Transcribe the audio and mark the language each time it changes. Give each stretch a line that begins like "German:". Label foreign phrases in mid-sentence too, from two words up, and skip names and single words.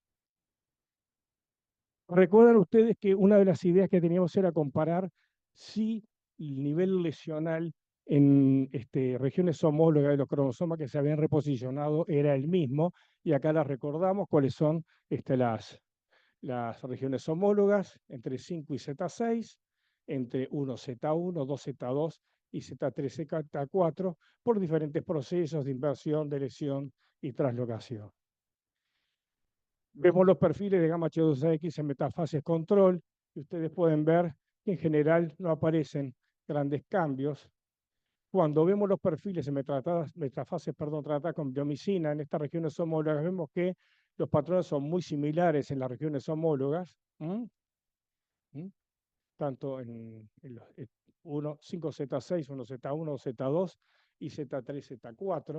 Spanish: Recuerdan ustedes que una de las ideas que teníamos era comparar si el nivel lesional en regiones homólogas de los cromosomas que se habían reposicionado era el mismo, y acá las recordamos cuáles son las regiones homólogas entre 5 y Z6, entre 1Z1, 2Z2 y Z3, Z4, por diferentes procesos de inversión, de lesión y translocación. Vemos los perfiles de gamma H2AX en metafases control, y ustedes pueden ver que en general no aparecen grandes cambios. Cuando vemos los perfiles en metafases tratadas con bleomicina en estas regiones homólogas, vemos que los patrones son muy similares en las regiones homólogas, tanto en los 5Z6, 1Z1, Z2 y Z3, Z4.